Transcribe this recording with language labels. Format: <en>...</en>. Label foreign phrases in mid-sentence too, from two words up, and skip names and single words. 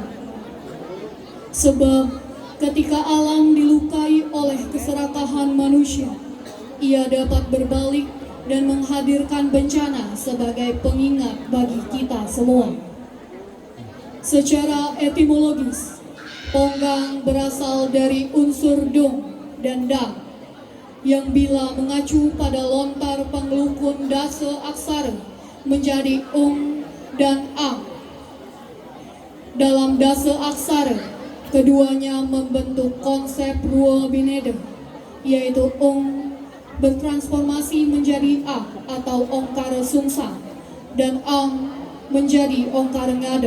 <id>Sebab ketika alam dilukai oleh keserakahan manusia, ia dapat berbalik dan menghadirkan bencana sebagai pengingat bagi kita semua. Secara etimologis, ponggang berasal dari unsur dong dan dang, yang bila mengacu pada lontar pengelukun dase aksara menjadi dan ang. Dalam dase aksara, keduanya membentuk konsep rua bineda, yaitu bertransformasi menjadi a atau ongkara sungsang dan ang menjadi ongkara ngada.</id>